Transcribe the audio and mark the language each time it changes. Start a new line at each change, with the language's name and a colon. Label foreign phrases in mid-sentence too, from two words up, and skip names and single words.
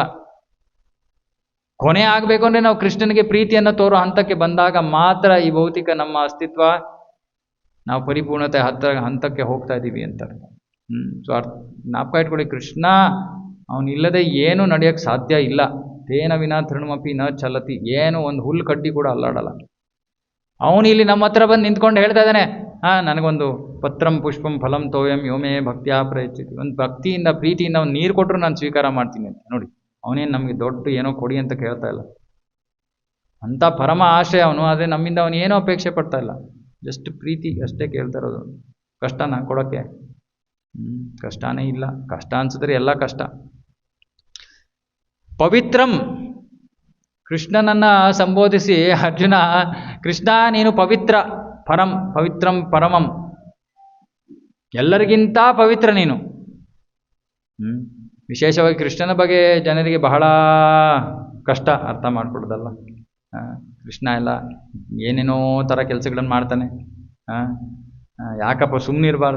Kannada: ಕೊನೆ ಆಗಬೇಕು ಅಂದರೆ ನಾವು ಕೃಷ್ಣನಿಗೆ ಪ್ರೀತಿಯನ್ನು ತೋರೋ ಹಂತಕ್ಕೆ ಬಂದಾಗ ಮಾತ್ರ ಈ ಭೌತಿಕ ನಮ್ಮ ಅಸ್ತಿತ್ವ ನಾವು ಪರಿಪೂರ್ಣತೆ ಹಂತಕ್ಕೆ ಹೋಗ್ತಾ ಇದ್ದೀವಿ ಅಂತ. ಸೊ ಜ್ಞಾಪಕ ಇಟ್ಕೊಳ್ಳಿ, ಕೃಷ್ಣ ಅವನಿಲ್ಲದೆ ಏನೂ ನಡೆಯೋಕ್ಕೆ ಸಾಧ್ಯ ಇಲ್ಲ.
Sanskrit: ತೇನ ವಿನಾ ತೃಣಮಪಿ ನ ಚಲತಿ,
Kannada: ಏನು ಒಂದು ಹುಲ್ಲು ಕಡ್ಡಿ ಕೂಡ ಅಲ್ಲಾಡಲ್ಲ. ಅವನು ಇಲ್ಲಿ ನಮ್ಮ ಹತ್ರ ಬಂದು ನಿಂತ್ಕೊಂಡು ಹೇಳ್ತಾ ಇದ್ದಾನೆ, ನನಗೊಂದು
Sanskrit: ಪತ್ರಂ ಪುಷ್ಪಂ ಫಲಂ ತೋಯಂ ಯೋಮೇ ಭಕ್ತಿಯ ಪ್ರಯಚ್ಛತಿ.
Kannada: ಒಂದು ಭಕ್ತಿಯಿಂದ ಪ್ರೀತಿಯಿಂದ ಅವ್ನು ನೀರು ಕೊಟ್ಟರು ನಾನು ಸ್ವೀಕಾರ ಮಾಡ್ತೀನಿ ಅಂತ. ನೋಡಿ, ಅವನೇನು ನಮಗೆ ದೊಡ್ಡ ಏನೋ ಕೊಡಿ ಅಂತ ಕೇಳ್ತಾ ಇಲ್ಲ. ಅಂಥ ಪರಮ ಆಶೆ ಅವನು. ಆದರೆ ನಮ್ಮಿಂದ ಅವನು ಏನೂ ಅಪೇಕ್ಷೆ ಪಡ್ತಾ ಇಲ್ಲ, ಜಸ್ಟ್ ಪ್ರೀತಿ ಅಷ್ಟೇ ಕೇಳ್ತಾ ಇರೋದು. ಕಷ್ಟನ ಕೊಡೋಕ್ಕೆ ಕಷ್ಟನೇ ಇಲ್ಲ. ಕಷ್ಟ ಅನ್ಸಿದ್ರೆ ಎಲ್ಲ ಕಷ್ಟ. ಪವಿತ್ರಂ, ಕೃಷ್ಣನನ್ನು ಸಂಬೋಧಿಸಿ ಅರ್ಜುನ, ಕೃಷ್ಣ ನೀನು ಪವಿತ್ರ,
Sanskrit: ಪರಂ ಪವಿತ್ರಂ ಪರಮಂ,
Kannada: ಎಲ್ಲರಿಗಿಂತ ಪವಿತ್ರ ನೀನು. ವಿಶೇಷವಾಗಿ ಕೃಷ್ಣನ ಬಗ್ಗೆ ಜನರಿಗೆ ಬಹಳ ಕಷ್ಟ ಅರ್ಥ ಮಾಡ್ಕೊಡೋದಲ್ಲ. ಕೃಷ್ಣ ಎಲ್ಲ ಏನೇನೋ ಥರ ಕೆಲಸಗಳನ್ನು ಮಾಡ್ತಾನೆ. ಯಾಕಪ್ಪ ಸುಮ್ಮನಿರಬಾರ್ದ?